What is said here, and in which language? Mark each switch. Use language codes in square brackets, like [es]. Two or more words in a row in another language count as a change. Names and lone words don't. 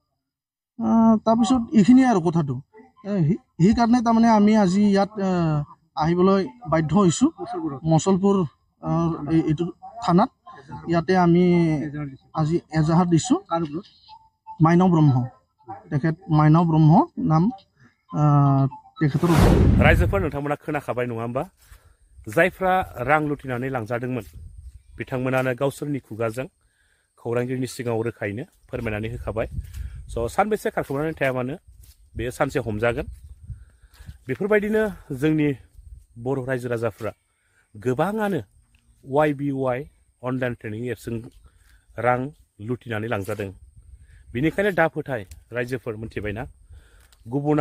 [as] তাৰপিছত এইখিনিয়ে আৰু কথাটো সেইকাৰণে তাৰমানে আমি আজি ইয়াত আহিবলৈ বাধ্য হৈছোঁ মুছলপুৰ এইটো থানাত ইয়াতে আমি আজি এজাহাৰ দিছোঁ মাইনাও ব্ৰহ্ম তেখেত মাইনাও ব্ৰহ্ম নাম তেখেতৰ [brx] रायजोफोर नोंथांमोना खोनाखाबाय नङा होमबा जायफ्रा रां लुथिनानै लांजादोंमोन बिथांमोनानो गावसोरनि खुगाजों खौरांगिरिनि सिगाङाव रोखायैनो फोरमायनानै होखाबाय स' सानबेसे खारखोमानानै थाया मानो बे सानसे हमजागोन बेफोरबायदिनो जोंनि बर' रायजो राजाफ्रा गोबाङानो YBY [en] online training [brx] एप्सजों रां लुथिनानै लांजादों बेनिखायनो दा फोथाय रायजोफोर मिथिबायना गुबुना